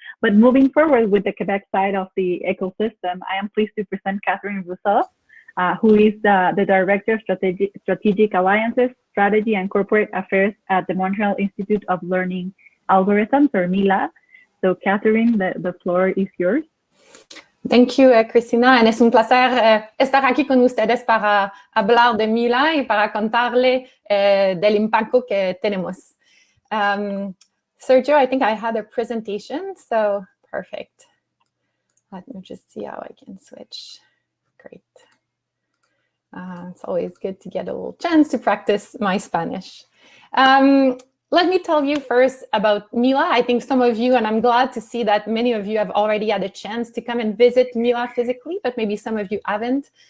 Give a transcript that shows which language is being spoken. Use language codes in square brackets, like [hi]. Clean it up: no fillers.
[en] But moving forward with the Quebec side of the ecosystem, I am pleased to present Catherine Rousseau, who is the Director of Strategic Alliances, Strategy and Corporate Affairs at the Montreal Institute of Learning Algorithms, or MILA. So Catherine, the floor is yours. Thank you, Cristina. [es] And es un placer estar aquí con ustedes para hablar de MILA y para contarle del impacto que tenemos. [en] Sergio, I think I had a presentation, so perfect. Let me just see how I can switch. Great. It's always good to get a little chance to practice my Spanish. Let me tell you first about MILA. I think some of you, and I'm glad to see that many of you have already had a chance to come and visit MILA physically, but maybe some of you haven't.